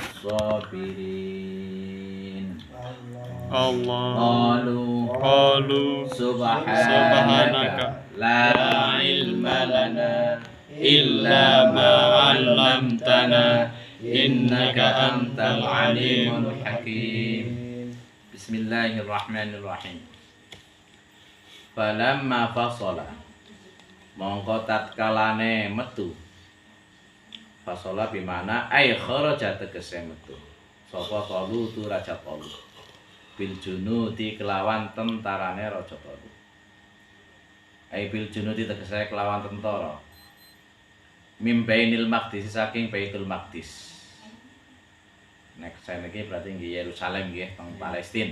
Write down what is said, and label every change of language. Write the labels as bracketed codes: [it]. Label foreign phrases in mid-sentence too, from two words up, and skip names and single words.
[ar] الصابرين قالوا سبحانك لا علم لنا إلا ما علمتنا إنك أنت العليم الحكيم بسم الله الرحمن الرحيم فلما فصل [jv] mongko tatkalane metu [ar] فصل بمعنى أي خرج [jv] tegese metu sapa Talut raja Talut [ar] بالجنود [jv] kelawan tentarane raja Talut [ar] أي بالجنود [jv] tegese kelawan tentara [ar] من بيت المقدس [jv] saking Baitul Maqdis nek saiki berarti nggih Yerusalem nggih teng Palestina.